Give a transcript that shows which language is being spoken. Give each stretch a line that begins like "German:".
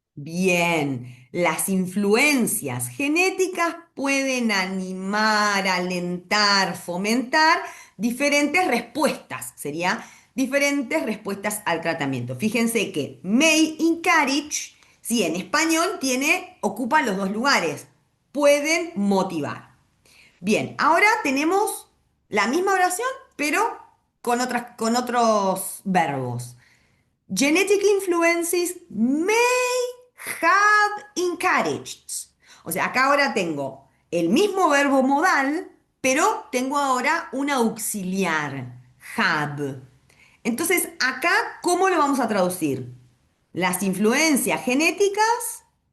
Spanish: Bien, las influencias genéticas pueden animar, alentar, fomentar diferentes respuestas, sería diferentes respuestas al tratamiento. Fíjense que
English: may encourage,
Spanish: sí, en español ocupa los dos lugares, pueden motivar. Bien, ahora tenemos la misma oración, pero con otros verbos.
English: Genetic influences may have encouraged.
Spanish: O sea, acá ahora tengo el mismo verbo modal, pero tengo ahora un auxiliar, have. Entonces, acá, ¿cómo lo vamos a traducir? Las influencias genéticas,